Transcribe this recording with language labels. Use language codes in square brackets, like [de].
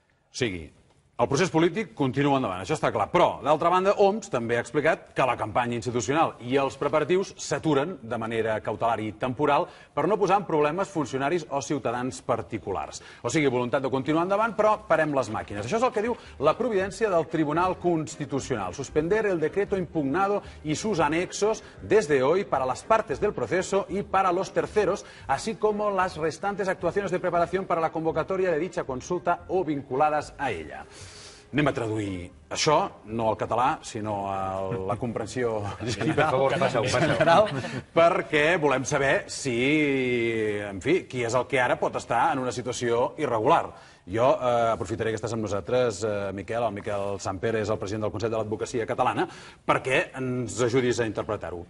[ca] O sigui, el procés polític continua endavant, això està clar. Però, d'altra banda, Homs també ha explicat que la campanya institucional i els preparatius s'aturen de manera cautelar i temporal per no posar en problemes funcionaris o ciutadans particulars. O sigui, voluntat de continuar endavant, però parem les màquines. Això és el que diu la providència del Tribunal Constitucional. [es] Suspender el decreto impugnado y sus anexos desde hoy para las partes del proceso y para los terceros, así como las restantes actuaciones de preparación para la convocatoria de dicha consulta o vinculadas a ella. [ca] Anem a traduir això, no al català, sinó a la comprensió general, perquè volem saber si, en fi, qui és el que ara pot estar en una situació irregular. Jo aprofitaré que estàs amb nosaltres, Miquel. El Miquel Samper és el president del Consell de l'Advocacia Catalana, perquè ens ajudis a interpretar-ho.